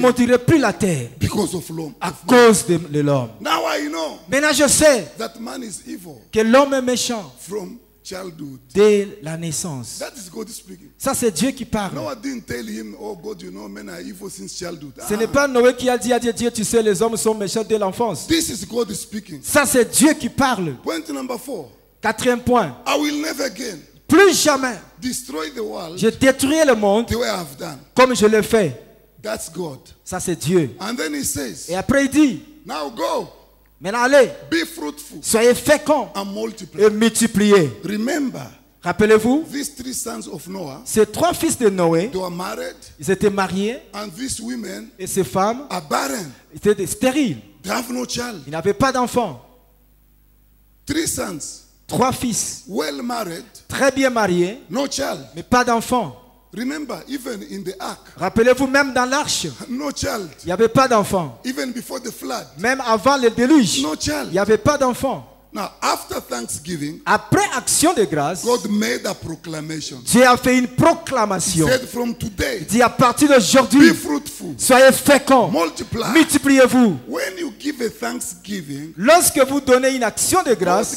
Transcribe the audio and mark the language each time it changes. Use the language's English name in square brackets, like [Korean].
[French] maudirai plus la terre [English] because of law. [French] à cause de l'homme. [English] Now I know [French] Maintenant, je sais [English] that man is evil [French] que l'homme est méchant [English] from childhood. [French] dès la naissance. [English] That is God speaking. [French] Ça, c'est Dieu qui parle. [English] Noah didn't tell him, oh God, you know, men are evil since childhood. [French] Ce n'est pas Noé qui a dit à Dieu, Dieu, tu sais, les hommes sont méchants dès l'enfance. [English] This is God speaking. [French] Ça, c'est Dieu qui parle. [English] Point number 4. [French] Quatrième point. [English] I will never again [French] Plus jamais [English] destroy the world [French] je détruirai le monde [English] the way I have done. [French] comme je l'ai fait. [English] That's God. [French] Ça, c'est Dieu. [English] And then he says, [French] Et après, il dit, [English] now go, [French] maintenant, allez, [English] be fruitful [French] soyez féconds [English] and multiply. [French] et multipliez. [English] Remember, [French] Rappelez-vous, [English] these 3 sons of Noah, [French] ces 3 fils de Noé, [English] they were married, [French] ils étaient mariés [English] and these women [French] et ces femmes [English] are barren. [French] étaient stériles. [English] They have no child. [French] Ils n'avaient pas d'enfants. [English] 3 sons, [French] 3 fils, [English] well married, [French] très bien mariés, [English] no child. [French] mais pas d'enfants. [English] Remember, even in the ark, [French] Rappelez-vous, même dans l'arche, [English] no child. [French] il n'y avait pas d'enfants. [English] Even before the flood, [French] Même avant le déluge, [English] no [French] il [English] child. [French] n'y avait pas d'enfants. [English] Now, after Thanksgiving, [French] Après action de grâce, [English] God made a proclamation. [French] Dieu a fait une [English] He [French] proclamation. [English] said, from today, [French] Il dit à partir [English] be [French] d'aujourd'hui, [English] fruitful, [French] soyez féconds, [English] multiply. [French] multipliez-vous. [English] When you give a thanksgiving, [French] Lorsque vous donnez une action de grâce,